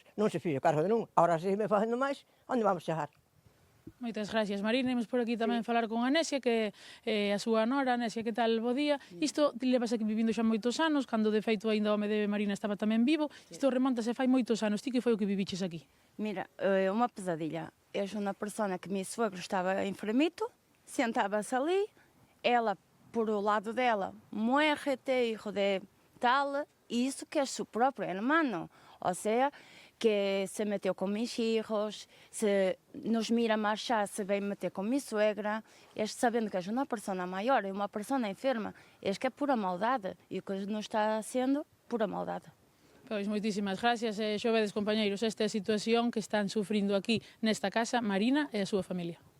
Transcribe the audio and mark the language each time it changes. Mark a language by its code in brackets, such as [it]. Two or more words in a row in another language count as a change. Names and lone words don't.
[gl] Non se fixo o cargo de non, agora se me facendo máis, onde vamos chegar? Moitas gracias, Marina. Imos por aquí tamén falar con Anesia, que é a súa nora. Anesia, que tal, bo día? Isto levas aquí vivindo xa moitos anos, cando de feito ainda o home de Marina estaba tamén vivo. Isto remontase fai moitos anos. Ti que foi o que viviches aquí? [pt] Mira, uma pesadilha. És uma pessoa que meu sogro estava enfermito, sentava-se ali, ela, por o lado dela, [es] muérete, hijo de tal, [pt] e isso que é seu próprio hermano. Ou seja, que se meteu com meus filhos, se nos mira marchar, se vem meter com minha suegra, sabendo que és uma pessoa maior, é uma pessoa enferma, que é pura maldade, e o que nos está sendo, pura maldade. [gl] Pois moitísimas gracias, xovedes compañeiros, esta é a situación que están sufrindo aquí nesta casa Marina e a súa familia.